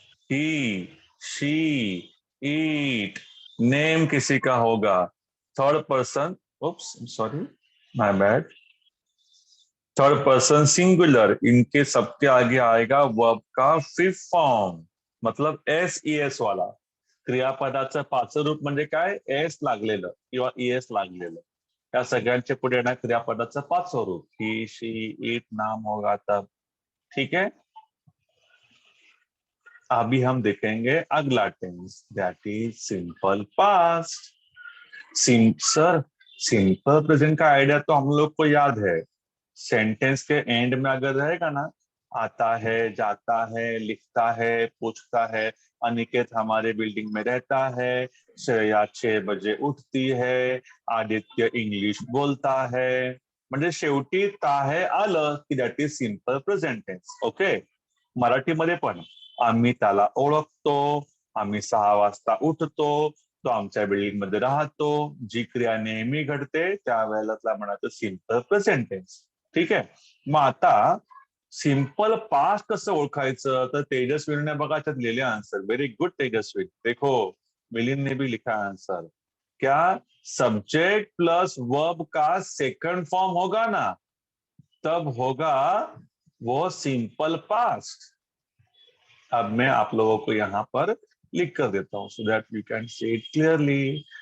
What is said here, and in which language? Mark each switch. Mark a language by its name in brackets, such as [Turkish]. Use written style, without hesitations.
[Hindi] He, she, eat, name किसी का होगा, third person, [English] oops sorry, my bad, [Hindi] third person singular, इनके सबके आगे आएगा वर्ब का फिफ्थ फॉर्म, मतलब एस ई एस वाला। [Marathi] क्रियापदाचं पाचवं रूप म्हणजे काय, एस लागलेलं किंवा ईएस लागलेलं, या सगळ्यांचे पुढे येणार क्रियापदाचं पाचवं रूप, ही, शी, इट, [Hindi] नाम होगा तब, ठीक है। अभी हम देखेंगे अगला tense, that is simple past. Sir, simple present का आइडिया तो हम लोग को याद है। सेंटेंस के एंड में अगर रहेगा ना, आता है, जाता है, लिखता है, पूछता है, अनिकेत हमारे बिल्डिंग में रहता है, श्रेया 6 बजे उठती है, आदित्य इंग्लिश बोलता है, [Marathi] म्हणजे शेवटी ता है आलं की that is simple present tense. [English] Okay. [Marathi] मराठीमध्ये पण आम्ही त्याला ओळखतो, आम्ही 6 वाजता उठतो, तो आमच्या बिल्डिंग मध्ये राहतो, जी क्रिया नेहमी घडते त्यावेळेला त्याला म्हणायचं सिंपल प्रेझेंट टेन्स. ठीक आहे. मग आता सिंपल पास्ट कसं ओळखायचं, तर तेजस्वीने बघा त्यात लिहिले आंसर. [English] Very good Tejaswi. [Hindi] देखो मिलिंद ने भी लिखा आंसर. क्या सब्जेक्ट प्लस वर्ब का सेकंड फॉर्म होगा ना, तब होगा वो सिंपल पास्ट. अब मैं आप लोगों को यहाँ पर लिख कर देता हूँ [English] So that you can see it clearly.